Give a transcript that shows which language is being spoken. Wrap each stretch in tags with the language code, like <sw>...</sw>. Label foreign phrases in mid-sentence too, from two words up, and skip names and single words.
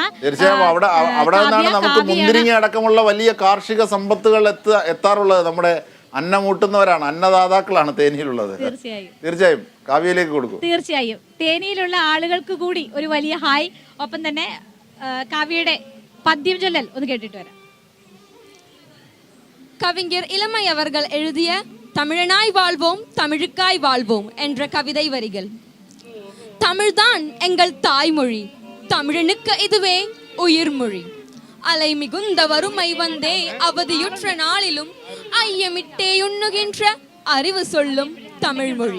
<ml>തീർച്ചയായും അവിടെ നിന്നാണ് നമുക്ക് മുന്തിരിങ്ങ അടക്കമുള്ള വലിയ കാർഷിക സമ്പത്തുകൾ എത്താറുള്ളത്. നമ്മുടെ അന്നമൂട്ടുന്നവരാണ്, അന്നദാതാക്കളാണ് തേനിയിലുള്ളത്. തീർച്ചയായും കാവ്യയിലേക്ക് കൊടുക്കും. തീർച്ചയായും തേനിയിലുള്ള ആളുകൾക്ക് കൂടി ഒരു വലിയ ഹായ്. ഒപ്പം തന്നെ കാവ്യയുടെ പദ്യം ചൊല്ലൽ ഒന്ന് കേട്ടിട്ട് വരാം.</ml> <ta>கவிஞர் இளமை அவர்கள் எழுதிய தமிழனாய் வாழ்வோம் தமிழுக்காய் வாழ்வோம் என்ற கவிதை வரிகள். தமிழ்தான் எங்கள் தாய்மொழி, தமிழனுக்கு இதுவே உயிர்மொழி. அலை மிகுந்த வறுமை வந்தே அவதியுற்ற நாளிலும் ஐயமிட்டே உண்ணுகின்ற அறிவு சொல்லும் தமிழ்மொழி.</ta>